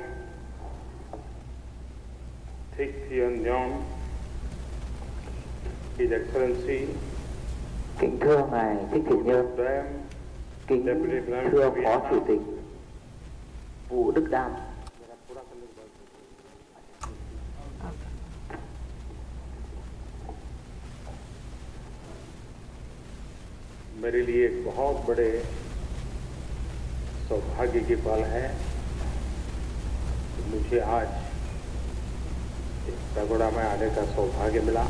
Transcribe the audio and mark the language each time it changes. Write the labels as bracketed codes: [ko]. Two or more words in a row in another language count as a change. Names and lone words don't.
[vi] Thích Thiên Nhon, [en] His Excellency, [vi] Kính thưa ngài Thích Thiện Nhân, kính thưa Phó Chủ tịch Vũ Đức Đam, [hi] मेरे लिए एक बहुत बड़े सौभाग्य की पल है कि मुझे आज इस पगोड़ा में आने का सौभाग्य मिला।